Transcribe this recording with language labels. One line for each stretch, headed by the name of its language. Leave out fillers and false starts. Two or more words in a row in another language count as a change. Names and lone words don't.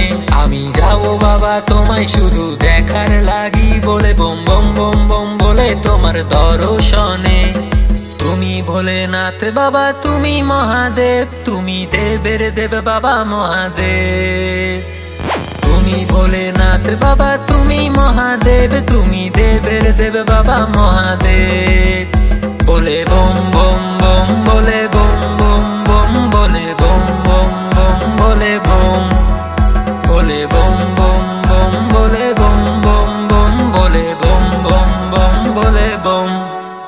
Bangla: আমি যাবো বাবা তোমায় শুধু দেখার লাগি, বলে বম বম বম বম বলে তোমার দর্শনে। তুমি ভোলেনাথ বাবা তুমি মহাদেব, তুমি দেবের দেব বাবা মহাদেব। তুমি ভোলেনাথ বাবা তুমি মহাদেব, তুমি দেবের দেব বাবা মহাদেব।
Hindi: बोले बम बम बम बोले बम बम बम बोले बम बम बम बोले बम। बोले बम बम बम बोले बम बम बम बोले बम बम बम बोले बम।